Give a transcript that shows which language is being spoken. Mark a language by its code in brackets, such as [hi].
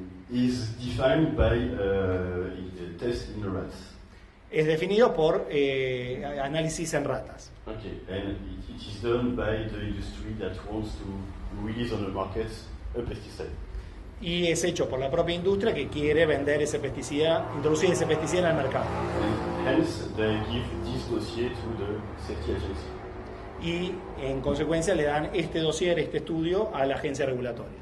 [en] is defined by a test in rats. [es] Es definido por análisis en ratas. [en] Okay, and it is done by the industry that wants to release on the market a pesticide. [es] Y es hecho por la propia industria que quiere vender ese pesticida, introducir ese pesticida en el mercado. [en] And hence they give this dossier to the safety agency. [es] Y en consecuencia le dan este dossier, este estudio a la agencia regulatoria.